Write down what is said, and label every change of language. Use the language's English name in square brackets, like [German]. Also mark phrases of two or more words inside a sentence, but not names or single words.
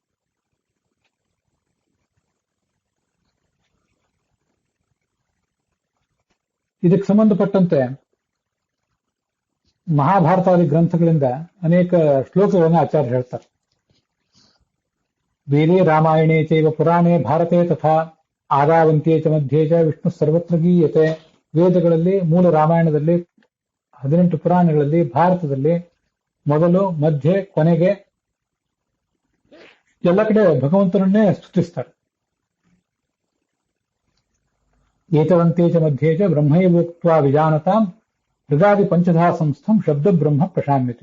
[Kannada] ಇದಕ್ಕೆ ಸಂಬಂಧಪಟ್ಟಂತೆ ಮಹಾಭಾರತಾದಿ ಗ್ರಂಥಗಳಿಂದ ಅನೇಕ ಶ್ಲೋಕಗಳನ್ನು ಆಚಾರ್ಯ ಹೇಳ್ತಾರೆ. [Sanskrit] ವೇದೇ ರಾಮಾಯಣೇ ಚೈವ ಪುರಾಣೇ ಭಾರತೆ ತಥಾ ಆದಾವಂತ್ಯೇ ಚ ಮಧ್ಯೆ ಚ ವಿಷ್ಣು ಸರ್ವತ್ರ ಗೀಯತೆ. [Kannada] ವೇದಗಳಲ್ಲಿ, ಮೂಲ ರಾಮಾಯಣದಲ್ಲಿ, 18 ಪುರಾಣಗಳಲ್ಲಿ, ಭಾರತದಲ್ಲಿ ಮೊದಲು, ಮಧ್ಯೆ, ಕೊನೆಗೆ ಎಲ್ಲ ಕಡೆ ಭಗವಂತನನ್ನೇ ಸ್ತುತಿಸ್ತಾರೆ. [Sanskrit] ಏತವಂತೆ ಚ ಮಧ್ಯೆ ಚ ಬ್ರಹ್ಮೈವೋಕ್ತ್ವಾ ವಿಜಾನತಾಂ ಮೃಗಾದಿ ಪಂಚಧಾ ಸಂಸ್ಥಂ ಶಬ್ದ ಬ್ರಹ್ಮ ಪ್ರಶಾಮ್ಯತೆ.